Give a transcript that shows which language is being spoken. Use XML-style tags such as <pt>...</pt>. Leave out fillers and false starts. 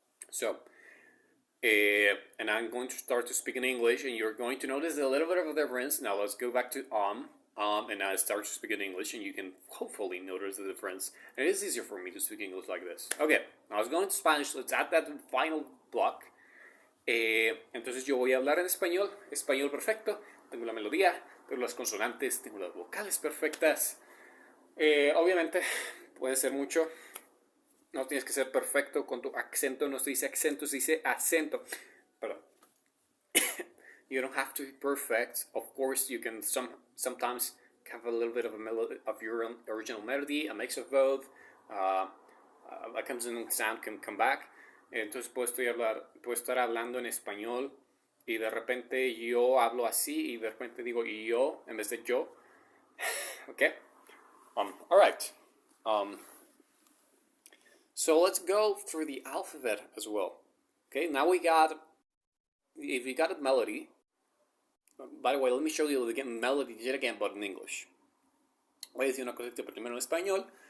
<en>So, and I'm going to start to speak in English, and you're going to notice a little bit of a difference. Now let's go back to and I start to speak in English, and you can hopefully notice the difference. And it is easier for me to speak English like this. Okay, now let's go into Spanish. Let's add that final block.</en> <es>Entonces yo voy a hablar en español perfecto. Tengo la melodía, tengo las consonantes, tengo las vocales perfectas. Obviamente puede ser mucho. No tienes que ser perfecto con tu acento. No se dice acento, se dice acento. Perdón.</es> <en>You don't have to be perfect. Of course, you can sometimes have a little bit of your own original melody, a mix of both. A consonant sound can come back.</en> <es>Entonces puedo estar hablando en español y de repente yo hablo así y de repente digo yo en vez de yo.</es> <en>Okay? Alright. So let's go through the alphabet as well. Okay, now if we got a melody, by the way, let me show you the melody yet again, but in English.</en> <es>Voy a decir una cosita primero en español,</es>